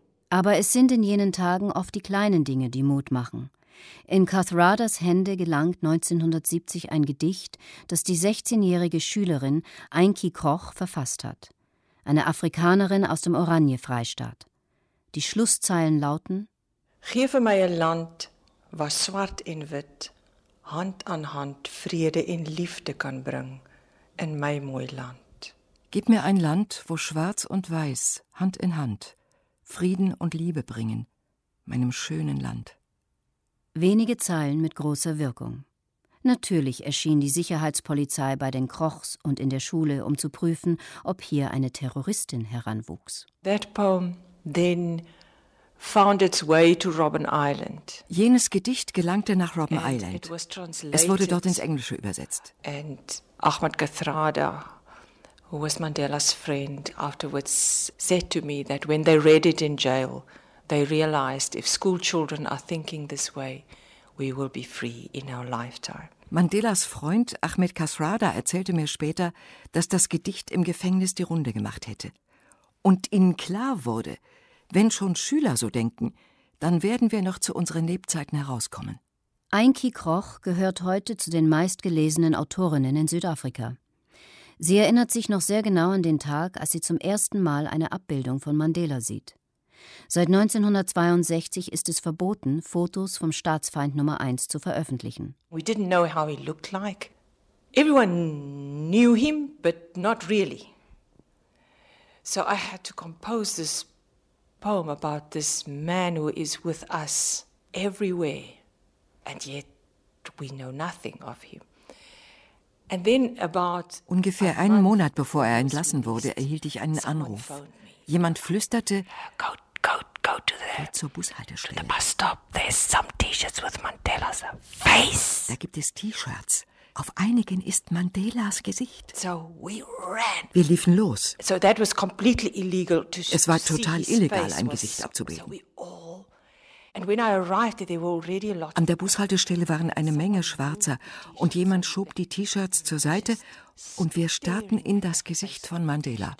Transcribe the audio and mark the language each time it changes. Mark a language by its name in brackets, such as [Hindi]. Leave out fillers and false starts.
[German] Aber es sind in jenen Tagen oft die kleinen Dinge, die Mut machen. In Kathradas Hände gelangt 1970 ein Gedicht, das die 16-jährige Schülerin Einki Koch verfasst hat. Eine Afrikanerin aus dem Oranje-Freistaat. Die Schlusszeilen lauten: [Afrikaans] Gee vir my 'n land waar swart en wit hand aan hand vrede en liefde kan bring in my mooi land. [German] Gib mir ein Land, wo schwarz und weiß Hand in Hand Frieden und Liebe bringen, meinem schönen Land. Wenige Zeilen mit großer Wirkung. Natürlich erschien die Sicherheitspolizei bei den Krochs und in der Schule, um zu prüfen, ob hier eine Terroristin heranwuchs. [English] That poem then found its way to Robben Island. [German] Jenes Gedicht gelangte nach Robben Island. Es wurde dort ins Englische übersetzt. [English] And Ahmed Kathrada, who was Mandela's friend, afterwards said to me that when they read it in jail, they realized if school children are thinking this way, we will be free in our lifetime. [German] Mandelas Freund Ahmed Kathrada erzählte mir später, dass das Gedicht im Gefängnis die Runde gemacht hätte. Und ihnen klar wurde, wenn schon Schüler so denken, dann werden wir noch zu unseren Lebzeiten herauskommen. Einki Koch gehört heute zu den meistgelesenen Autorinnen in Südafrika. Sie erinnert sich noch sehr genau an den Tag, als sie zum ersten Mal eine Abbildung von Mandela sieht. Seit 1962 ist es verboten, Fotos vom Staatsfeind Nummer 1 zu veröffentlichen. [English] We didn't know how he looked like. Everyone knew him, but not really. So I had to compose this poem about this man who is with us everywhere, and yet we know nothing of him. And then about [German] ungefähr einen Monat bevor er entlassen wurde, erhielt ich einen Anruf. Jemand flüsterte: [English] Go to the [German] geh zur Bushaltestelle. [English] The bus stop. There's some T-shirts with Mandela's face. [German] Da gibt es T-Shirts. Auf einigen ist Mandelas Gesicht. [English] So we ran. [German] Wir liefen los. [English] So that was completely illegal to see. [German] Es war total illegal, ein Gesicht abzubilden. [English] And when I arrived, there were already a lot. [German] An der Bushaltestelle waren eine Menge Schwarzer und jemand schob die T-Shirts zur Seite und wir starrten in das Gesicht von Mandela.